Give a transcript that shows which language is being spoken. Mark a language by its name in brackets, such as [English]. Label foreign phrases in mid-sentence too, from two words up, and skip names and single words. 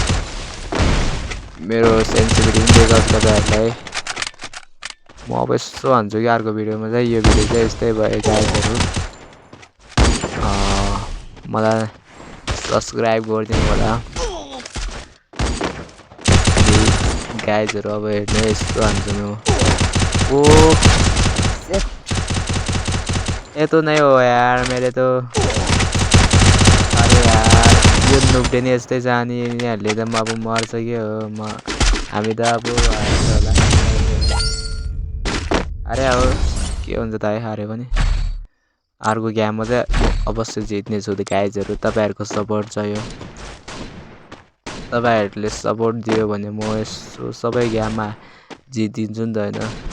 [Nepali] मेरो सेन्सिटिभिटी पनि देखाउँछु तपाईँहरूलाई म अब यसो भन्छु कि अर्को भिडियोमा चाहिँ यो भिडियो चाहिँ यस्तै भयो गाइजहरू मलाई सब्सक्राइब गरिदिनु होला गाइजहरू अब हेर्नु यस्तो हान्छु म [Hindi] ओ ये तो नहीं हो यार मेरे तो [Nepali] अरे यार यो नुब्डे नि यस्तै जाने यिनीहरूले त अब मर्छ के हो हामी त अब होला अरे अब के हुन्छ त हाऱ्यो भने अर्को गेममा चाहिँ अवश्य जित्नेछु त गाइजहरू तपाईँहरूको सपोर्ट चाहियो तपाईँहरूले सपोर्ट दियो भने म यसो सबै गेममा जितिदिन्छु नि त होइन